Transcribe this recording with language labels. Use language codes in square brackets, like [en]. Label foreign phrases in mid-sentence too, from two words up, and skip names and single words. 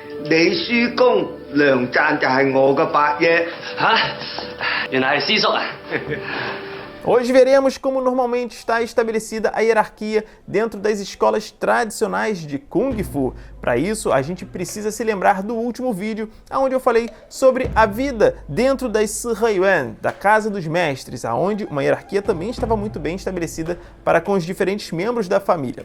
[yue] 你輸公，梁贊就係我嘅伯爺。原來係師叔啊！ [pt] Hoje veremos como normalmente está estabelecida a hierarquia dentro das escolas tradicionais de Kung Fu. Para isso, a gente precisa se lembrar do último vídeo, onde eu falei sobre a vida dentro das Siheyuan, da Casa dos Mestres, onde uma hierarquia também estava muito bem estabelecida para com os diferentes membros da família.